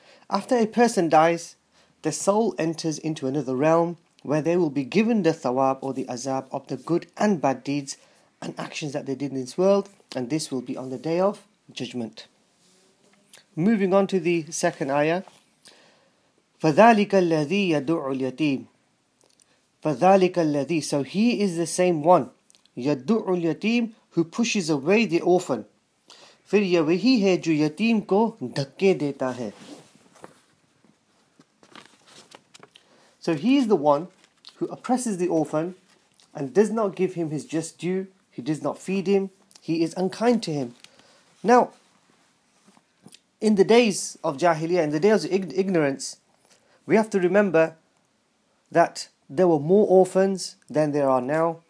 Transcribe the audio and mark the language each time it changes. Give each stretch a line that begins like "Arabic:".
English: After a person dies, the soul enters into another realm where they will be given the thawab or the azab of the good and bad deeds and actions that they did in this world, and this will be on the day of judgment. Moving on to the second ayah,
Arabic: فذلك الذي يدعو اليتيم. فذلك الذي,
English: so he is the same one,
Arabic: يدعو اليتيم,
English: who pushes away the orphan.
Urdu: پھر یہ وہی ہے جو یتیم کو دھکے دیتا ہے.
English: So he is the one who oppresses the orphan and does not give him his just due. He does not feed him. He is unkind to him. Now, in the days of Jahiliyyah, in the days of ignorance, we have to remember that there were more orphans than there are now.